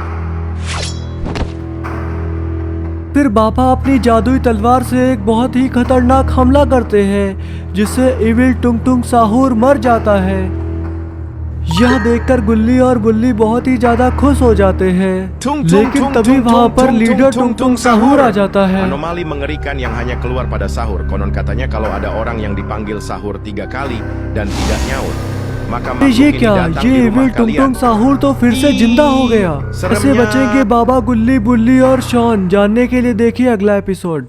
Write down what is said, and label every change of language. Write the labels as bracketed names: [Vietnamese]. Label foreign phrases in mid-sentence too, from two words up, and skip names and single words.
[Hindi] फिर बाबा अपनी जादुई तलवार से एक बहुत ही खतरनाक हमला करते हैं जिससे इविल टुंग टुंग साहूर मर जाता है। यह देखकर गुल्ली और बुल्ली बहुत ही ज्यादा खुश हो जाते हैं। लेकिन तभी वहाँ पर लीडर टुंग टुंग साहूर आ जाता है। [Indonesian] Anomali mengerikan yang hanya keluar pada sahur. Konon katanya kalau ada orang yang dipanggil sahur 3 kali dan tidak nyaur, [Hindi] ये क्या, ये इविल टुंग टुंग साहूर तो फिर से जिंदा हो गया। कैसे बचेंगे बाबा गुल्ली बुल्ली और शॉन, जानने के लिए देखिए अगला एपिसोड।